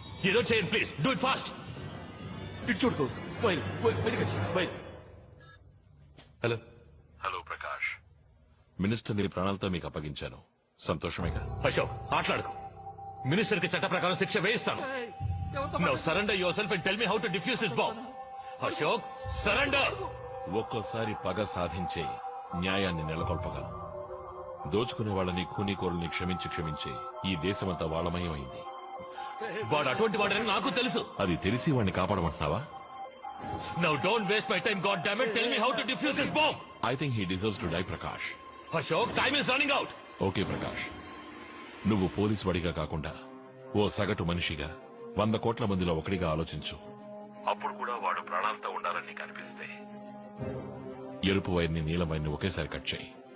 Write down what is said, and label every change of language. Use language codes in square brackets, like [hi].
[te] ఏదో చేయండి [en] Please. Do it fast. [te] ఇటు చూడుకో. Wire wire. Hello Prakash, minister ని ప్రాణాలతో మీకు అప్పగించాను. సంతోషమేగా? అశోక్, ఆటలాడుకో. మినిస్టర్ కి చట్ట ప్రకారం శిక్ష వేయిస్తాను. [en] Now surrender yourself and tell me how to defuse this bomb. [te] Ashok, surrender. ఒక్కోసారి పగ సాధించే న్యాయాన్ని నెలకొల్పగలం. దోచుకునే వాళ్ళని, ఖూనీకోరుల్ని క్షమించి ఈ దేశమంతా వాళ్ళమయమైంది. వాడు అటువంటి వాడని నాకు తెలుసు. అది తెలిసి వాడిని కాపాడమంటున్నావా? [en] Now don't waste my time, goddammit. Tell me how to defuse this bomb. I think he deserves to die, Prakash. Ashok, time is running out. Okay, Prakash. [te] నువ్వు పోలీసు వాడిగా కాకుండా ఓ సగటు మనిషిగా 100 కోట్ల మందిలో ఒకడిగా ఆలోచించు. అప్పుడు కూడా వాడు ప్రాణాలతో ఉండాలని నీకు అనిపిస్తే ఎరుపు వైర్ని, నీలం వైర్ని ఒకేసారి కట్ చేయి.